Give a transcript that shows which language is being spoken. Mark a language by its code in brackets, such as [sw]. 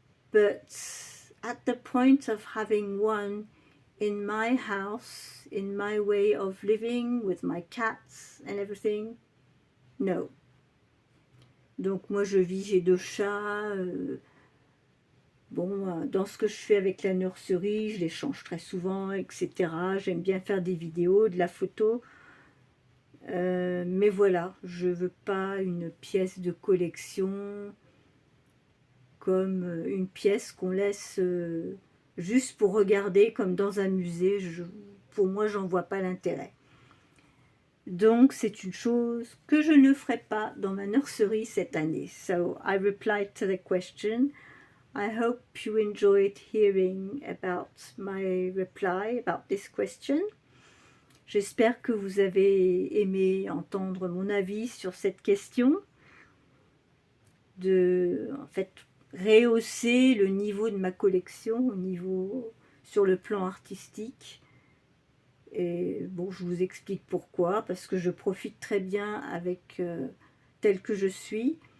[en] But at the point of having one in my house, in my way of living, with my cats and everything, no. [fr] Donc moi je vis, j'ai 2 chats. Bon, dans ce que je fais avec la nurserie, je les change très souvent, etc. J'aime bien faire des vidéos, de la photo. Mais voilà, je veux pas une pièce de collection comme une pièce qu'on laisse juste pour regarder comme dans un musée. Pour moi, j'en vois pas l'intérêt. Donc, c'est une chose que je ne ferai pas dans ma nurserie cette année. [en] So, I replied to the question. I hope you enjoyed hearing about my reply about this question. [fr] J'espère que vous avez aimé entendre mon avis sur cette question. En fait, rehausser le niveau de ma collection sur le plan artistique. Et bon, je vous explique pourquoi, parce que je profite très bien avec tel que je suis.